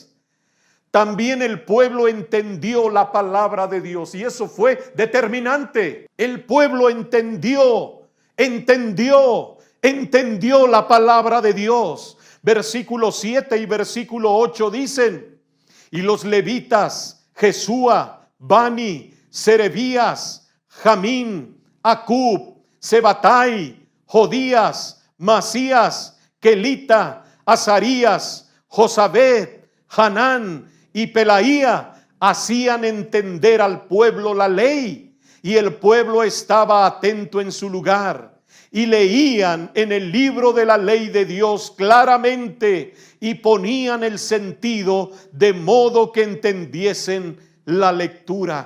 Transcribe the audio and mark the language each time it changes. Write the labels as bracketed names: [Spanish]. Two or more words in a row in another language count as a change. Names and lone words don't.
[Spanish] También el pueblo entendió la palabra de Dios y eso fue determinante. El pueblo entendió la palabra de Dios. Versículo 7 y versículo 8 dicen: y los levitas, Jesúa, Bani, Serebías, Jamín, Acub, Sebatai, Jodías, Masías, Kelita, Azarías, Josabed, Hanán y Pelaía hacían entender al pueblo la ley, y el pueblo estaba atento en su lugar y leían en el libro de la ley de Dios claramente y ponían el sentido de modo que entendiesen la lectura.